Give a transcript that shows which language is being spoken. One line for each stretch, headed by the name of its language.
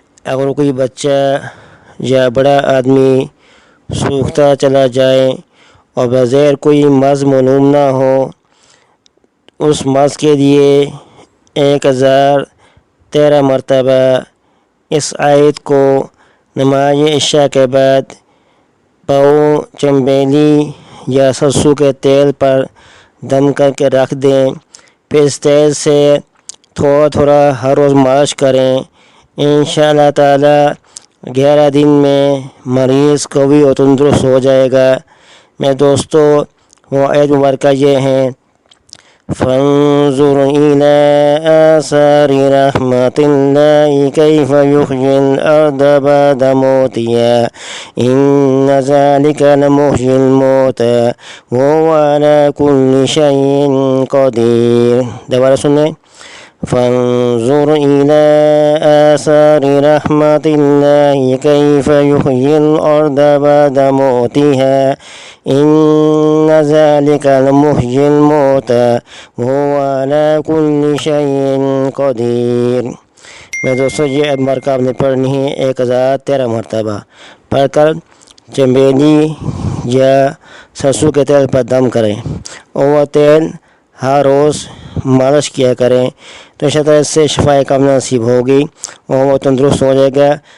Urdu: اگر کوئی بچہ یا بڑا آدمی سوکھتا چلا جائے اور بغیر کوئی مرض معلوم نہ ہو، اس مرض کے لیے 1013 مرتبہ اس آیت کو نماز عشاء کے بعد پاؤں، چنبیلی یا سرسوں کے تیل پر دم کر کے رکھ دیں. پھر اس تیل سے تھوڑا تھوڑا ہر روز مالش کریں. انشاءاللہ تعالی 11 دن میں مریض قوی اور تندرست ہو جائے گا. میں دوستو، وہ آیت مبارکہ یہ ہیں:
Arabic: فانظر إلى آثار رحمة الله كيف يحيي الأرض بعد موتها إن ذلك لمحيي الموتى وهو على كل شيء قدير.
Urdu: دوبارہ سنیں:
Arabic: فانظر إلى آثار رحمة الله كيف يحيي الأرض بعد موتها إن ذلك لمحيي الموتى وهو على كل شيء قدير.
Urdu: میں دوستو، یہ مرکب آپ نے پڑھنی ہے 1013 مرتبہ. پڑھ کر چنبیلی یا سرسوں کے تیل پر دم کریں اور وہ تیل ہر روز مالش کیا کریں، تو اس طرح سے شفا کاملہ نصیب ہوگی اور وہ تندرست ہو جائے گا.